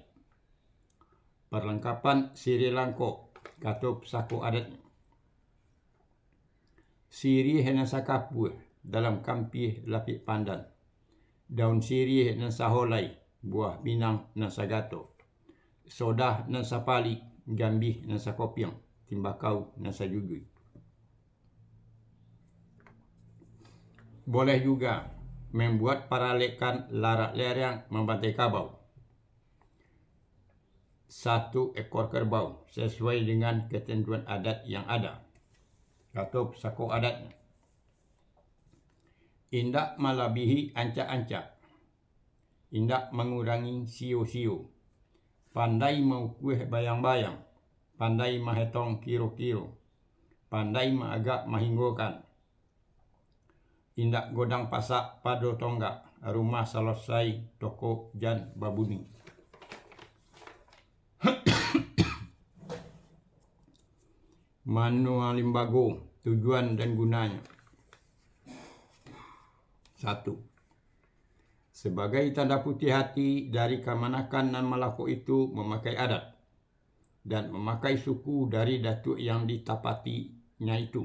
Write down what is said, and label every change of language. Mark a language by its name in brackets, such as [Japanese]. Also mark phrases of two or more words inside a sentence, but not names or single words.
[Minangkabau] Perlengkapan siri langko, kata pesako adatnya. Siri nasa kapu, dalam kampih lapik pandan, daun sirih nan saholai, buah pinang nan sagato, sodah nan sapali, gambih nan sakopiang, timbakau nan sajugui. [Indonesian] Boleh juga membuat paralekan larak lereng membantai kabau. 1 ekor kerbau sesuai dengan ketentuan adat yang ada atau [Minangkabau] sako adatnya. Indak melebihi ancak-ancak, indak mengurangi sio-sio, pandai mengukuh bayang-bayang, pandai menghitung kiro-kiro, pandai mengagak mahinggokan, indak godang pasak pado tonggak, rumah selesai toko jan babuni. Manual limbago, [Indonesian] tujuan dan gunanya. 1. Sebagai tanda putih hati dari kemanakan nan Malako itu memakai adat dan memakai suku dari datuk yang ditapatinya itu.